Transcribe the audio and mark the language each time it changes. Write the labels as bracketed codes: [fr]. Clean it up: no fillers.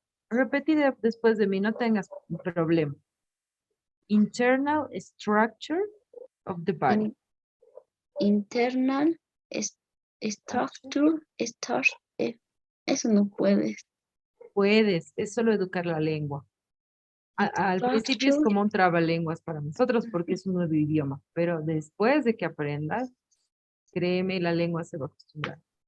[es] Repetir después de mí, no tengas problema. [en] Internal structure of the body. Internal structure, [es] eso no puedes. Puedes, es solo educar la lengua. Al principio es como un trabalenguas para nosotros porque es un nuevo idioma, pero después de que aprendas, créeme, la lengua se va a acostumbrar.